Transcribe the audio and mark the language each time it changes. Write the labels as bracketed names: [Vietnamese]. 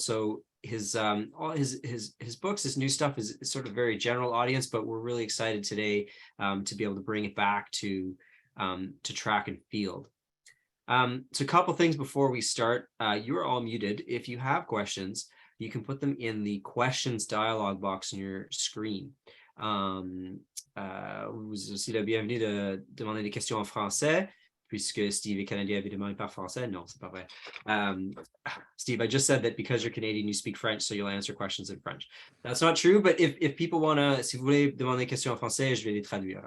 [English] So his all his books, his new stuff is sort of very general audience, but we're really excited today to be able to bring it back to track and field. So a couple things before we start. You are all muted. If you have questions, you can put them in the questions dialog box on your screen. [French] Vous aussi la bienvenue de demander des questions en français, puisque Steve est Canadien évidemment par français. Non, c'est pas vrai. [English] Steve, I just said that because you're Canadian, you speak French, so you'll answer questions in French. That's not true, but if people want to, [French] si vous voulez demander des questions en français, je vais les traduire.